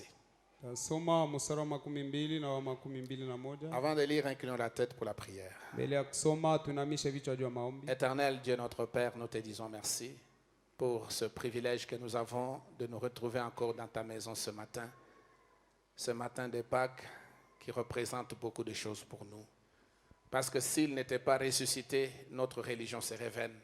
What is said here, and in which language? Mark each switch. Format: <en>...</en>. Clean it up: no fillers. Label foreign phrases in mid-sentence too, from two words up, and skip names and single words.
<sw>Tasoma mstari wa 12 na wa 21.</sw> <fr>Avant de lire, inclinons la tête pour la prière.</fr> <sw>Mbele ya kusoma tunamishe vichwa juu ya maombi.</sw> <fr>Éternel Dieu notre Père, nous te disons merci pour ce privilège que nous avons de nous retrouver encore dans ta maison ce matin de Pâques qui représente beaucoup de choses pour nous. Parce que s'il n'était pas ressuscité, notre religion serait vaine.</fr>